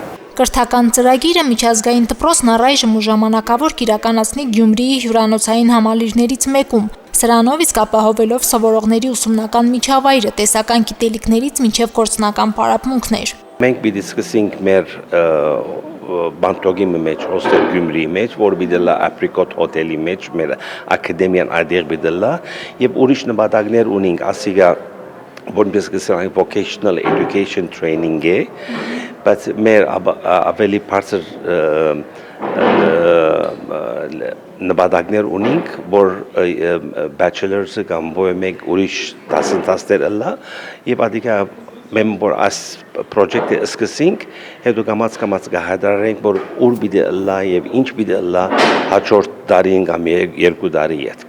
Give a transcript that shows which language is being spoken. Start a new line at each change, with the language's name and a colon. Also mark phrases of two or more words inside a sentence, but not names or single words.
Armenian: Կրթական ծրագիրը միջազգային դպրոցն առայժմ ու ժամանակավոր կիրականացնի Գյումրիի հյուրանոցային համալիրներից մեկում, սրանով իսկ ապահովելով սովորողների ուսումնական միջավայրը տեսական գիտելիքներից մինչև գործնական պարապմունքներ։ Մենք պիտի սկսենք մեր բանտոգի մեջ, հոստել Գյումրիի մեջ, որ պիտի լա Apricot հոթելի մեջ, մեր ակադեմիան այդեղ պիտի լա, եւ ուրիշ նպատակներ ունենք, ասիկա որպես կսրանք
English: vocational education training
Armenian: է, բայց մեր ավելի բարձր նպատակներ ունենք, որ bachelor's-ը կամ ոչ մեկ ուրիշ դասընթացներ լա, եւ ադիկա մենք որ այս պրոջեկտը սկսենք, հետո կամաց կհայտարարենք, որ ուր պիտի լա եւ ինչ պիտի լա հաջորդ տարին կամ 2 տարի յետք։